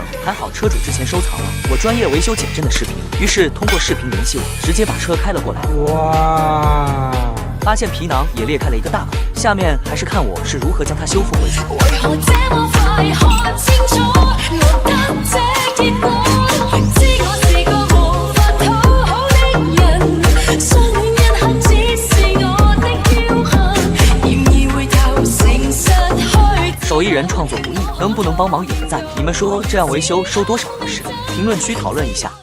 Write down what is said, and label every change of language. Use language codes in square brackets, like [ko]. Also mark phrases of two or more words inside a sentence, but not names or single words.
[zh] 还好车主之前收藏了我专业维修减震的视频，于是通过视频联系我，直接把车开了过来。哇！发现皮囊也裂开了一个大口，下面还是看我是如何将它修复回去。为何这么快看清楚我得这結果？知我是個無法討好的人，相戀一刻只是我的僥倖，然而回頭誠實去。手藝人創作不易，能不能幫忙點個讚？你們說這樣維修收多少合適？評論區討論一下。